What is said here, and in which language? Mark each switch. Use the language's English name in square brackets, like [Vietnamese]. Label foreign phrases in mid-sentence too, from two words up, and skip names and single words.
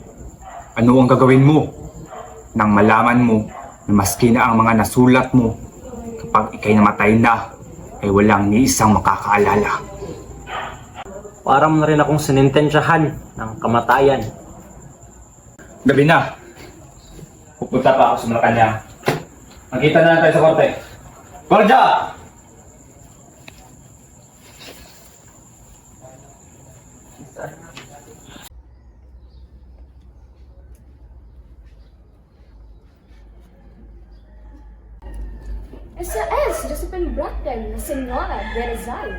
[Filipino] Ano ang gagawin mo nang malaman mo na maski na ang mga nasulat mo kapag ikay namatay na ay walang ni isang makakaalala. Parang na rin akong sinintensyahan ng kamatayan. Gabi na. Pupunta pa ako sa Malacanang. Magkita na lang tayo sa korte. [Spanish] Guardia! Esa es Josephine Bracken, la señora de Rizal.